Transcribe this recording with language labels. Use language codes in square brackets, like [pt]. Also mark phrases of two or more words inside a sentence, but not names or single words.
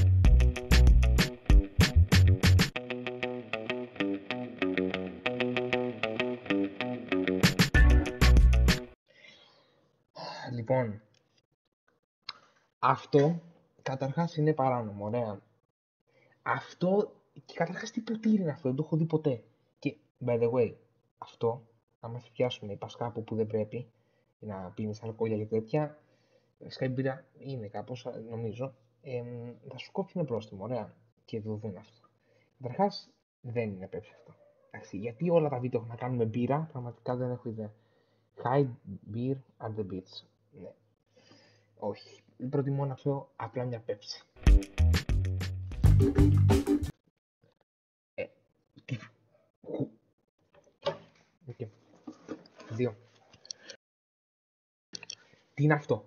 [el] Λοιπόν, αυτό καταρχάς είναι παράνομο, ωραία. Αυτό, και καταρχάς τι ποτήρι είναι αυτό, δεν το έχω δει ποτέ. Και, [en] by the way, [el] αυτό, άμα σε πιάσουν οι κάπου που δεν πρέπει, να πίνεις αλκοόλια και τέτοια, φυσικά η μπύρα είναι κάπως, νομίζω, θα σου κόψει ένα πρόστιμο, ωραία, και το δουν αυτό. Καταρχάς, δεν είναι πέψη αυτό. Εντάξει, γιατί όλα τα βίντεο έχουν να κάνουν με μπύρα, πραγματικά δεν έχω ιδέα. [en] High beer at the beach. [el] Ναι. Όχι. Προτιμώ να πιω απλά μια πέψη. Okay. 2. Τι είναι αυτό?